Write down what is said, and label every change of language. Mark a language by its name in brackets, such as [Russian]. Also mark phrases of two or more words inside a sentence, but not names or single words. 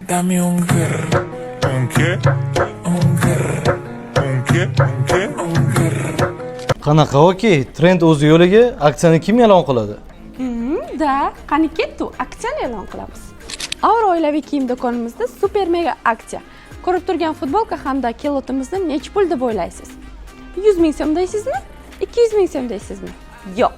[Spanish] Dame un grr. ¿Un qué? Un grr. ¿Un qué? ¿Un qué? Un grr. [Uzbek] Qanaqa okey, trend o'z yo'liga, aksiyani kim e'lon qiladi? Da, qani ketdi, aksiyani e'lon qilamiz. Avro oilaviy kiyim do'konimizda super mega aksiya. Ko'rib turgan futbolka hamda kilotimizni nech pul deb o'ylaysiz? 100 ming so'm deysizmi? 200 ming so'm deysizmi? Yo'q.